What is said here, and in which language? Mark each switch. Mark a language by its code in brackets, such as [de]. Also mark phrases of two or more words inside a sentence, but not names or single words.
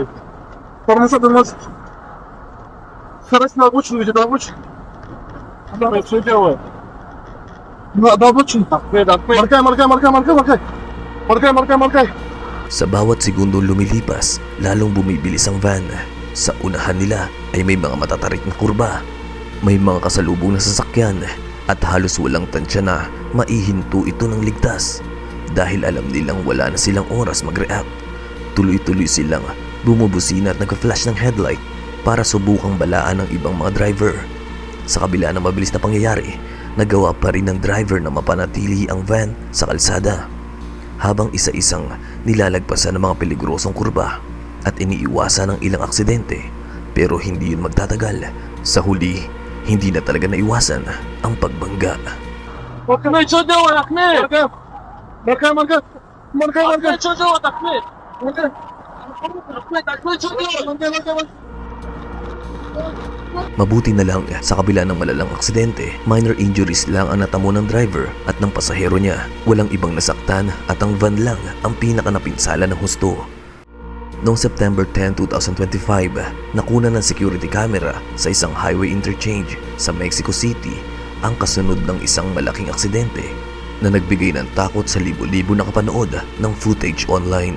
[ru] Тормоз. Скорость на обочину, иди на обочину. Давай, что делай? На обочину. Маркай. [tl] Sa bawat segundong lumilipas, lalong bumibilis ang van. Sa unahan nila ay may mga matatarik na kurba. May mga kasalubong na sasakyan at halos walang tansya na maihinto ito ng ligtas dahil alam nilang wala na silang oras mag-react. Tuloy-tuloy silang bumubusina at nag-flash ng headlight para subukang balaan ng ibang mga driver. Sa kabila ng mabilis na pangyayari, nagawa pa rin ng driver na mapanatili ang van sa kalsada habang isa-isang nilalagpasan ng mga peligrosong kurba at iniiwasan ng ilang aksidente. Pero hindi yun magtatagal. Sa huli, hindi na talaga naiwasan ang pagbangga. [ru] Ахмед, что делать, Ахмед? Маркай. Что делать, Ахмед? Ахмед, что делать? [tl] Mabuti na lang sa kabila ng malalang aksidente, [en] minor injuries [tl] lang ang natamo ng driver at ng pasahero niya. Walang ibang nasaktan at ang van lang ang pinaka napinsala ng husto. Noong September 10, 2025, nakuna ng [en] security camera [tl] sa isang [en] highway interchange [tl] sa Mexico City ang kasunod ng isang malaking aksidente na nagbigay ng takot sa libo-libo na kapanood ng [en] footage online.